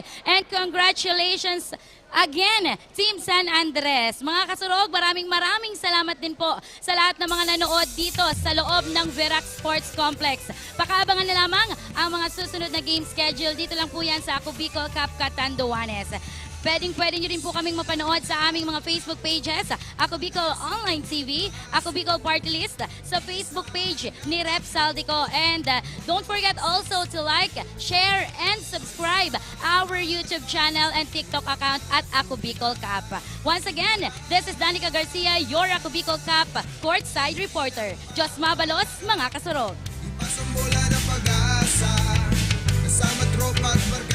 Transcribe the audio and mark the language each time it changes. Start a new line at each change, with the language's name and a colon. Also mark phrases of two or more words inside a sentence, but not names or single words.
English: And congratulations again, Team San Andres.
Filipino: Mga kasurog, maraming salamat din po sa lahat ng mga nanood dito sa loob ng Verac Sports Complex. Pakaabangan na lamang ang mga susunod na
English: game schedule.
Filipino: Dito lang po yan sa Ako Bicol Cup Catanduanes. Pwede nyo rin po kaming mapanood sa aming mga Facebook pages, Ako Bicol Online TV, Ako Bicol Party List, sa Facebook page ni Rep Saldico.
English: And don't forget also to like, share, and subscribe our YouTube channel and TikTok account at Ako Bicol Cup. Once again, this is Danica Garcia, your Ako Bicol Cup courtside reporter.
Bikol: Diyos mabalos, mga kasurog.
Filipino: Ipasang bola ng pag-asa, kasama tropa